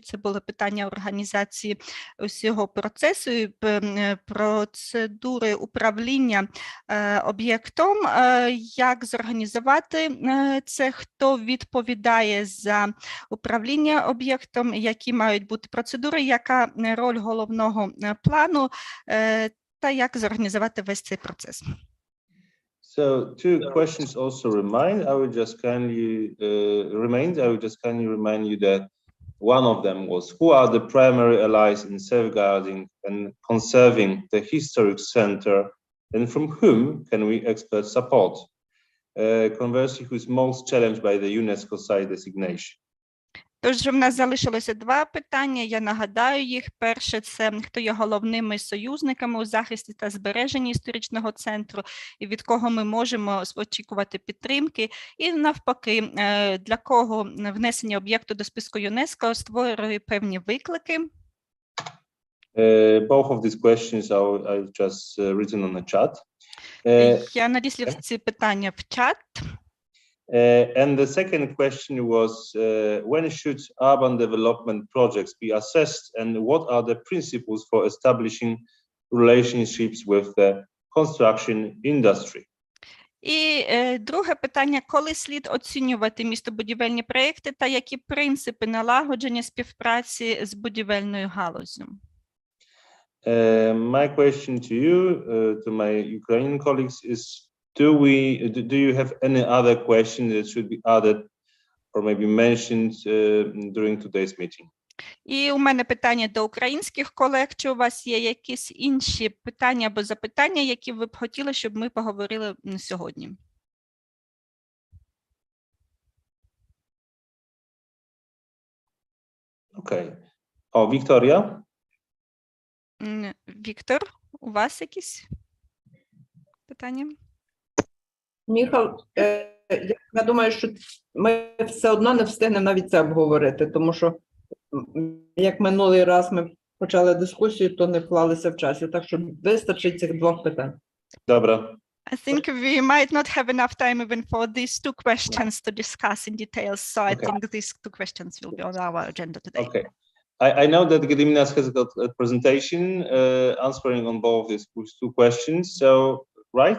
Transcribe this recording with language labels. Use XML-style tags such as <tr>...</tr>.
<uk>Це було питання організації усього процесу, процедури управління об'єктом, як зорганізувати це, хто відповідає за управління об'єктом, які мають бути процедури, яка роль головного плану, та як зорганізувати весь цей процес.</uk> <en>So two questions also remind. I will just kindly remind you that one of them was, who are the primary allies in safeguarding and conserving the historic center, and from whom can we expect support? Conversely, who is most challenged by the UNESCO site designation?</en> <uk>Тож в нас залишилося два питання, я нагадаю їх. Перше – це хто є головними союзниками у захисті та збереженні історичного центру, і від кого ми можемо очікувати підтримки. І навпаки, для кого внесення об'єкту до списку ЮНЕСКО створює певні виклики.</uk> <en>Both of these questions I've just written on the chat.</en> <uk>Я надіслав ці питання в чат.</uk> <en>And the second question was, when should urban development projects be assessed, and what are the principles for establishing relationships with the construction industry?</en> <uk>І друге питання, коли слід оцінювати містобудівельні проєкти та які принципи налагодження співпраці з будівельною галуззю?</uk> <en>My question to you, to my Ukrainian colleagues is, do you have any other question that should be added or maybe mentioned during today's meeting?</en> <uk>І у мене питання до українських колег, чи у вас є якісь інші питання або запитання, які ви б хотіли, щоб ми поговорили сьогодні? Окей. О, Вікторія? Віктор, у вас якісь питання? Міхал, я думаю, що ми все одно не встигнемо навіть це обговорити, тому що, як минулий раз ми почали дискусію, то не вклалися в часі, так що вистачить цих двох питань. Добре.</uk> <en>I think we might not have enough time even for these two questions to discuss in detail, so I think these two questions will be on our agenda today. Okay. I know that Gediminas has got a presentation answering on both these two questions, so, right?</en>